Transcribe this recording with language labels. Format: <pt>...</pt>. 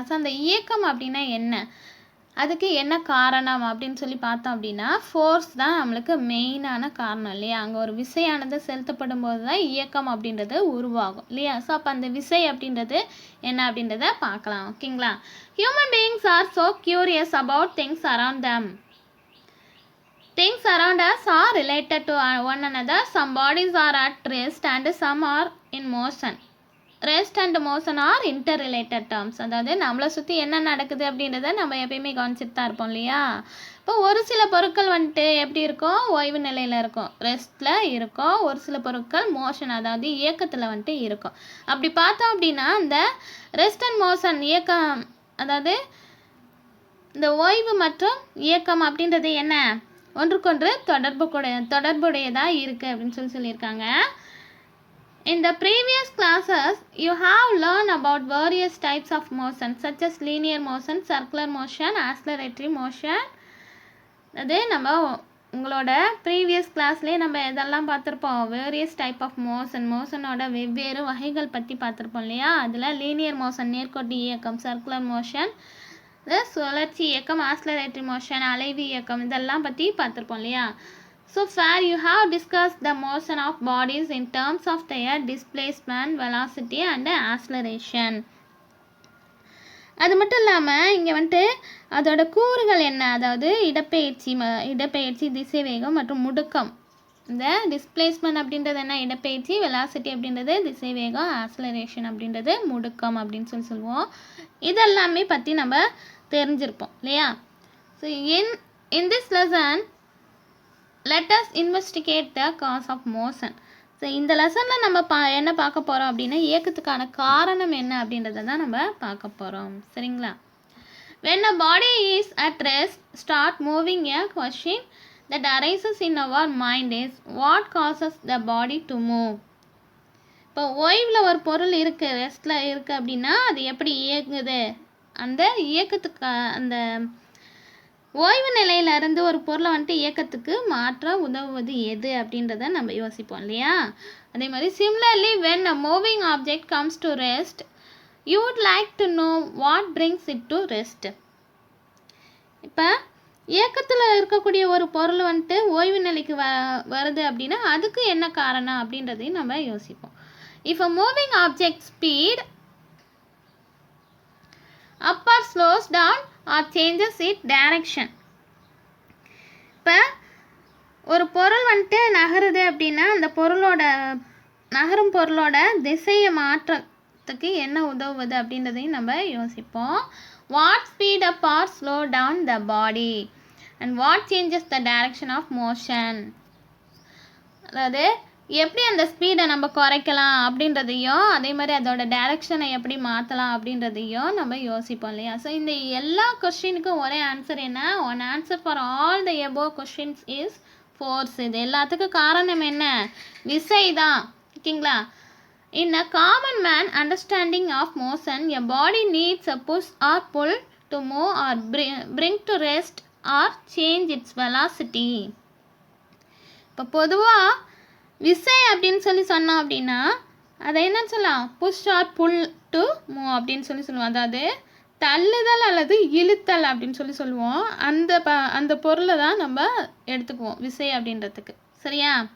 <ta>So அந்த இயக்கம் அப்படின்னா என்ன, அதுக்கு என்ன காரணம் அப்படின்னு சொல்லி பார்த்தோம் அப்படின்னா ஃபோர்ஸ் தான் நம்மளுக்கு மெயினான காரணம் இல்லையா. அங்கே ஒரு விசையானது செலுத்தப்படும் போது தான் இயக்கம் அப்படின்றது உருவாகும் இல்லையா. ஸோ அப்போ அந்த விசை அப்படின்றது என்ன அப்படின்றத பார்க்கலாம். ஓகேங்களா?</ta> <en>Human beings are so curious about things around them. Things around us are related to one another. Some bodies are at rest and some are in motion. Rest and motion are interrelated terms.</en> <ta>அதாவது நம்மளை சுற்றி என்ன நடக்குது அப்படின்றத நம்ம எப்பயுமே கவனிச்சுட்டு தான் இருப்போம் இல்லையா. இப்போ ஒரு சில பொருட்கள் வந்துட்டு எப்படி இருக்கும், ஓய்வு நிலையில் இருக்கும், ரெஸ்ட்டில் இருக்கும். ஒரு சில பொருட்கள் மோஷன், அதாவது இயக்கத்தில் வந்துட்டு இருக்கும். அப்படி பார்த்தோம் அப்படின்னா இந்த ரெஸ்ட் அண்ட் மோஷன் இயக்கம், அதாவது இந்த ஓய்வு மற்றும் இயக்கம் அப்படின்றது என்ன, ஒன்றுக்கொன்று தொடர்புடையதாக இருக்குது அப்படின்னு சொல்லியிருக்காங்க.</ta> <en>In the previous classes you have learned about various types of motion such as linear motion, circular motion, acceleratory motion.</en> <ta>அது நம்ம உங்களோட ப்ரீவியஸ் கிளாஸ்லேயே நம்ம இதெல்லாம் பார்த்துருப்போம். வேரியஸ் டைப் ஆஃப் மோஷனோட வெவ்வேறு வகைகள் பற்றி பார்த்துருப்போம் இல்லையா. அதில் லீனியர் மோஷன் நேர்கோட்டு இயக்கம், சர்க்குலர் மோஷன் சுழற்சி இயக்கம், ஆக்ஸலரேட்டரி மோஷன் அலைவு இயக்கம், இதெல்லாம் பற்றி பார்த்துருப்போம் இல்லையா.</ta> <en>So far you have discuss the motion of bodies in terms of their displacement, velocity and acceleration.</en> <ta>அது மட்டும் இல்லாமல் இங்கே வந்துட்டு அதோட கூறுகள் என்ன, அதாவது இடப்பெயர்ச்சி, திசைவேகம் மற்றும் முடுக்கம். இந்த டிஸ்பிளேஸ்மெண்ட் அப்படின்றது என்ன, இடப்பெயர்ச்சி, வெலாசிட்டி அப்படின்றது திசைவேகம், ஆக்ஸலரேஷன் அப்படின்றது முடுக்கம் அப்படின்னு சொல்லுவோம். இதெல்லாமே பற்றி நம்ம தெரிஞ்சிருப்போம் இல்லையா.</ta> <en>So in this lesson let us investigate the cause of motion.</en> <ta>So இந்த லெசனில் நம்ம என்ன பார்க்க போகிறோம் அப்படின்னா இயக்கத்துக்கான காரணம் என்ன அப்படின்றத தான் நம்ம பார்க்க போகிறோம். சரிங்களா?</ta> <en>when a body is at rest start moving, a question that arises in our mind is what causes the body to move.</en> <ta>இப்போ ஓய்வில் ஒரு பொருள் இருக்குது, ரெஸ்ட்டில் இருக்குது அப்படின்னா அது எப்படி இயங்குது, அந்த இயக்கத்துக்கு அந்த ஓய்வு நிலையிலிருந்து ஒரு பொருளை வந்துட்டு இயக்கத்துக்கு மாற்ற உதவுவது எது அப்படின்றத நம்ம யோசிப்போம் இல்லையா. அதே மாதிரி</ta> <en>Similarly when a moving object comes to rest you would like to know what brings it to rest.</en> <ta>இப்போ இயக்கத்தில் இருக்கக்கூடிய ஒரு பொருள் வந்துட்டு ஓய்வு நிலைக்கு வருது அப்படின்னா அதுக்கு என்ன காரணம் அப்படின்றதையும் நம்ம யோசிப்போம்.</ta> <en>If a moving object speed up or slows down or changes it direction.</en> <ta>இப்போ ஒரு பொருள் வந்துட்டு நகருது அப்படின்னா அந்த நகரும் பொருளோட திசையை மாற்றத்துக்கு என்ன உதவுவது அப்படின்றதையும் நம்ம யோசிப்போம்.</ta> <en>What speed up or slow down the body and what changes the direction of motion.</en> <ta>அதாவது எப்படி அந்த ஸ்பீடை நம்ம குறைக்கலாம் அப்படின்றதையும் அதே மாதிரி அதோட டைரக்ஷனை எப்படி மாற்றலாம் அப்படின்றதையும் நம்ம யோசிப்போம் இல்லையா. ஸோ இந்த எல்லா கொஸ்டினுக்கும் ஒரே ஆன்சர் என்ன?</ta> <en>One answer for all the above questions is force.</en> <ta>இது எல்லாத்துக்கும் காரணம் என்ன? விசை தான். ஓகேங்களா.</ta> <en>In a common man understanding of motion, a body needs a push or pull to move or bring to rest or change its velocity.</en> <ta>இப்போ பொதுவாக விசை அப்படின்னு சொன்னோம் அப்படின்னா அதை என்ன சொல்லலாம்?</ta> <en>push or pull to move</en> <ta>அப்படின்னு சொல்லுவோம். அதாவது தள்ளுதல் அல்லது இழுத்தல் அப்படின்னு சொல்லுவோம். அந்த பொருளை தான் நம்ம எடுத்துக்குவோம் விசை அப்படின்றதுக்கு. சரியா?</ta>